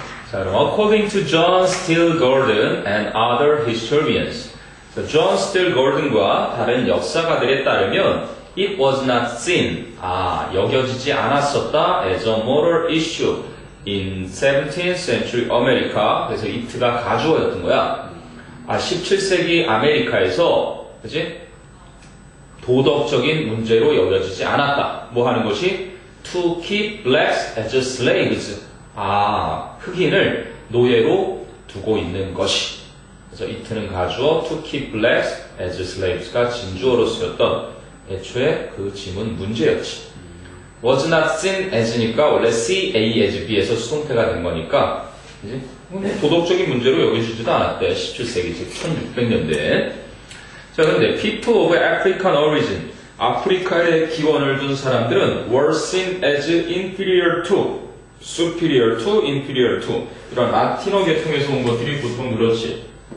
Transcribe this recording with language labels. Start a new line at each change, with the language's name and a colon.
English: 자, 그럼 according to John Steele Gordon and other historians.
Korean: John Steele Gordon과 다른 역사가들에 따르면
English: it was not seen.
Korean: 여겨지지 않았었다
English: as a moral issue in 17th century America.
Korean: 그래서 it가 가주어였던 거야. 17세기 아메리카에서, 그치? 도덕적인 문제로 여겨지지 않았다. 뭐 하는 것이?
English: To keep blacks as slaves.
Korean: 흑인을 노예로 두고 있는 것이. 그래서 it는 가주어, to keep blacks as slaves가 진주어로 쓰였던 애초에 그 지문 문제였지. was not seen as니까 원래 see A as B에서 수동태가 된 거니까, 그지? 도덕적인 문제로 여겨지지도 않았대. 17세기, 즉 1600년대에. 자, 근데
English: people of African origin,
Korean: 아프리카에 기원을 둔 사람들은
English: were seen as inferior to,
Korean: superior to, inferior to 이런 라틴어 계통에서 온 것들이 보통 그렇지.